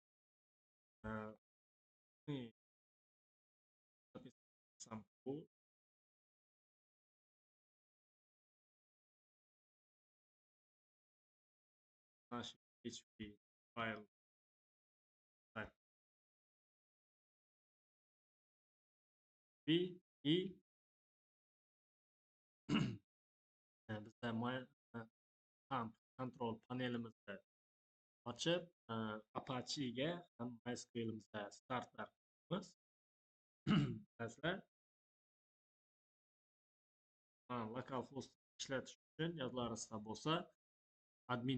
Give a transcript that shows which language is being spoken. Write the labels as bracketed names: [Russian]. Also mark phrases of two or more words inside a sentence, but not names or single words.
[Russian] Мы записываем сам код. Наш PHP файл. [Uzbek] И bizda [English] control panelimizda [Uzbek] ochib, Apache'ga ham MySQL'imizda startlar qilamiz. Bizlar localhost ishlatish uchun yodlaringizda bo'lsa, admin